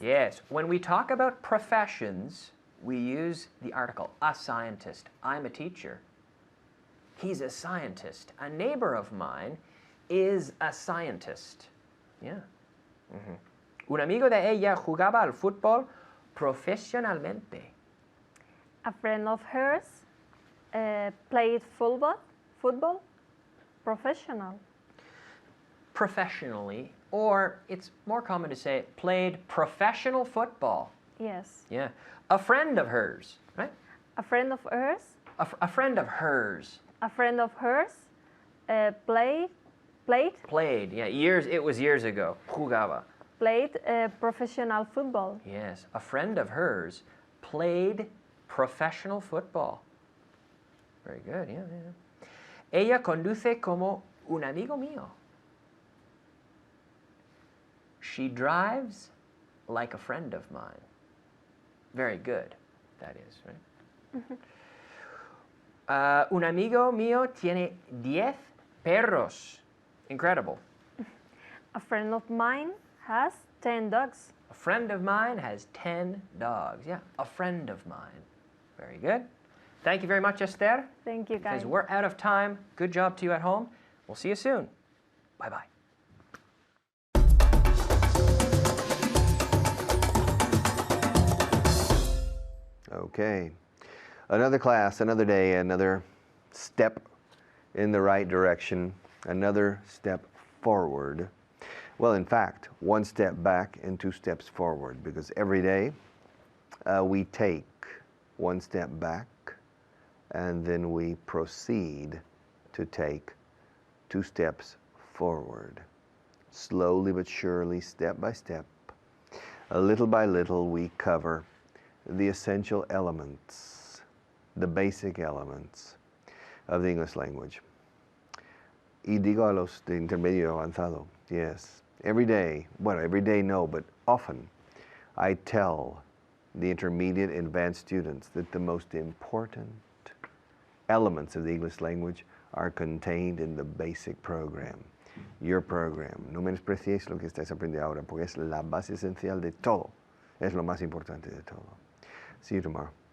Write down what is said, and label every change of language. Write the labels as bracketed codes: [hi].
[en] Yes, when we talk about professions, we use the article, a scientist. I'm a teacher. He's a scientist. A neighbor of mine is a scientist. Yeah. [es] Un amigo de ella jugaba al fútbol profesionalmente. [en] A friend of hers played football professional. Professionally, or it's more common to say played professional football. Yes. Yeah. A friend of hers, right? A friend of hers. A friend of hers. A friend of hers played Played, yeah, it was years ago. [es] Jugaba. [en] professional football. Yes, a friend of hers played professional football. Very good, yeah. [es] Ella conduce como un amigo mío. [en] She drives like a friend of mine. Very good, that is, right? [es] Un amigo mío tiene 10 perros. [en] Incredible. A friend of mine has 10 dogs. A friend of mine has 10 dogs. Yeah, a friend of mine. Very good. Thank you very much, Esther. Thank you, guys. Because we're out of time. Good job to you at home. We'll see you soon. Bye-bye. Okay. Another class, another day, another step in the right direction, another step forward. Well, in fact, one step back and 2 steps forward, because every day we take one step back and then we proceed to take 2 steps forward. Slowly but surely, step by step, little by little, we cover the essential elements, the basic elements of the English language. [es] Y digo a los de intermedio avanzado, yes. [en] Every day, well, every day no, but often I tell the intermediate and advanced students that the most important elements of the English language are contained in the basic program, your program. [es] No menospreciéis lo que estáis aprendiendo ahora, porque es la base esencial de todo. Es lo más importante de todo. [en] See you tomorrow.